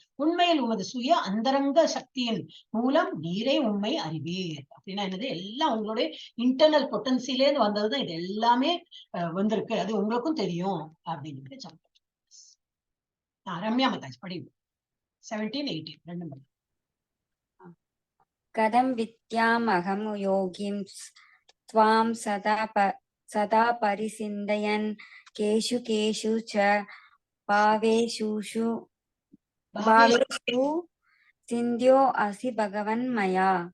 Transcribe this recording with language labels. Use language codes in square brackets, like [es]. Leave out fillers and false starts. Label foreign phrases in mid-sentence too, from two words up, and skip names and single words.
[ta] உண்மையில் உமது சுய அந்தரங்க சக்தியின் மூலம் நீரே உண்மை அறிவீர். அப்படின்னா என்னது? எல்லாம் உங்களுடைய இன்டர்னல் பொட்டன்சியிலேருந்து வந்ததுதான் இது எல்லாமே வந்திருக்கு, அது உங்களுக்கும் தெரியும் அப்படின்னு சொல்றேன். ரம்யா மதாஜ் படி 17-18 ரெண்டு. [sa] कथं विद्यामहं योगिं त्वां सदा परिचिन्तयन् केषु केषु च भावेषु चिन्त्यो असि भगवन् मया